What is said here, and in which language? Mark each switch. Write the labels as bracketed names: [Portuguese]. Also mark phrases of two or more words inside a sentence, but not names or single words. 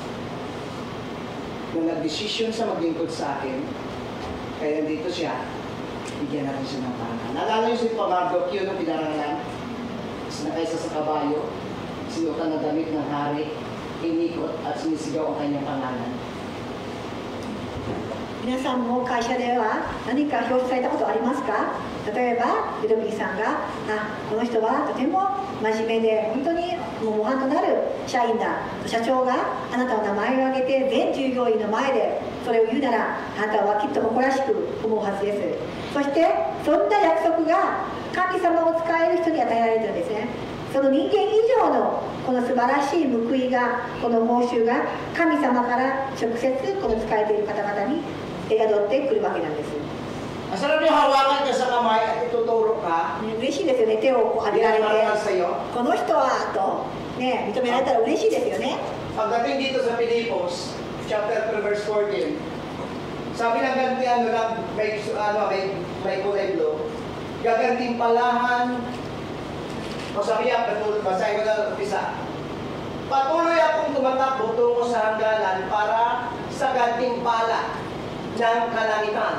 [Filipino] Nung nag-desisyon sa maglingkod sa akin, kaya nandito siya, bigyan natin siya ng parangal. Naalala niyo si Pamardok yun ang pinarangalan? Nakaisa sa kabayo, sinukan ng damit ng hari, inikot at sinisigaw ang kanyang pangalan. [Japanese] 皆さんも会社では何か表彰されたことありますか？例えばルドビーさんがこの人はとても真面目で本当に模範となる社員だ、社長があなたの名前を挙げて全従業員の前でそれを言うならあなたはきっと誇らしく思うはずです。そしてそんな約束が神様を使える人に与えられているんですね。その人間以上のこの素晴らしい報いが、この報酬が神様から直接この使えている方々に宿ってくるわけなんです。 [Filipino] Masarap yung hawakan ka sa kamay at ituturo ka. [Japanese] 嬉しいですよね、手をこう上げられて、 [Filipino] Pinaparangal sa iyo. [Japanese] この人はと、ね、認められたら嬉しいですよね。 [Filipino] Pagdating dito sa Pilipos, chapter 3, verse 14, sabi ng gantian lang, may kulay blue, gagantimpalahan, o sabi niya, basahin ko na umpisa, patuloy akong tumatakbo tungo sa hangganan para sa gantimpala ng kalangitan.